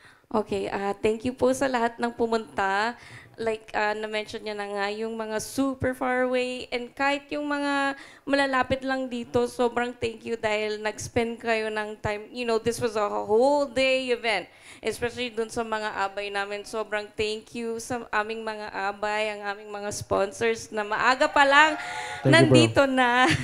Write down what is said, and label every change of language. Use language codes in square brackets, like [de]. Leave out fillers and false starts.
[tl] Okay, thank you po sa lahat ng pumunta. Like na-mention niya na nga, yung mga [en] super far away [tl] and kahit yung mga malalapit lang dito, sobrang thank you dahil nag-spend kayo ng time. [en] You know, this was a whole day event. [tl] Especially dun sa mga abay namin. Sobrang thank you sa aming mga abay, ang aming mga sponsors na maaga pa lang nandito na.